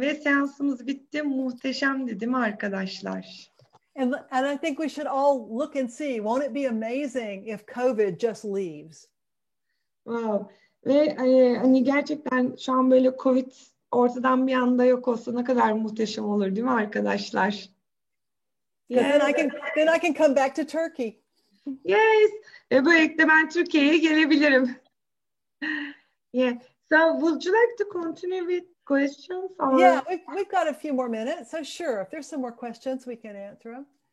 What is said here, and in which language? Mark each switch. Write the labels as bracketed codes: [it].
[tr] Ve seansımız bitti. Muhteşemdi değil mi arkadaşlar? [en] And I think we should all look and see, won't it be amazing if COVID just leaves? Wow. [tr] Ve hani gerçekten şu an böyle Covid ortadan bir anda yok olsa ne kadar muhteşem olur değil mi arkadaşlar? [en] Then I can come back to Turkey. Yes. [tr] Ve böylelikle ben Türkiye'ye gelebilirim. [en] Yeah. So would you like to continue with questions? Or? Yeah, we've got a few more minutes. So sure, if there's some more questions, we can answer them.